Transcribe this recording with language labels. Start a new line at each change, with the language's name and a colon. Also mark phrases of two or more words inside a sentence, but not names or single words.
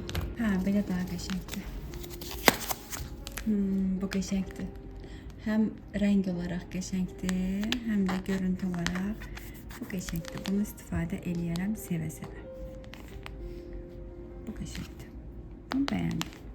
Turkish: Ha, böyle daha qəşəngdir.
Azerbaijani: Bu qəşəngdir.
Turkish: Hem renk olarak qəşəngdir, hem de görüntü olarak bu qəşəngdir.
Azerbaijani: Bunu istifadə eləyərəm sevə-sevə. Bu qəşəngdir. Bunu bəyəndim.